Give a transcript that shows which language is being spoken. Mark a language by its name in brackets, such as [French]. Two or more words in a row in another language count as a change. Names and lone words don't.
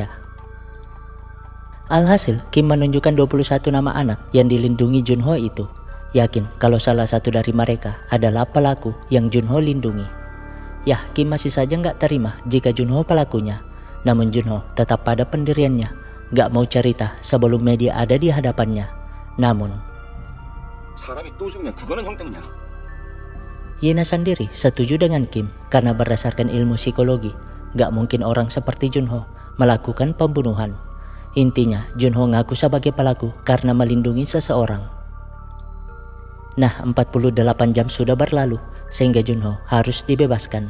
[Indonesian] Alhasil, Kim menunjukkan 21 nama anak yang dilindungi Junho itu. Yakin kalau salah satu dari mereka adalah pelaku yang Junho lindungi. Yah, Kim masih saja nggak terima jika Junho pelakunya. Namun Junho tetap pada pendiriannya, nggak mau cerita sebelum media ada di hadapannya. Namun, [Korean] 사람이 또 죽으면 그거는 형 때문이야. [Indonesian] Yina sendiri setuju dengan Kim karena berdasarkan ilmu psikologi, nggak mungkin orang seperti Junho melakukan pembunuhan. Intinya, Junho ngaku sebagai pelaku karena melindungi seseorang. Nah, 48 jam sudah berlalu sehingga Junho harus dibebaskan.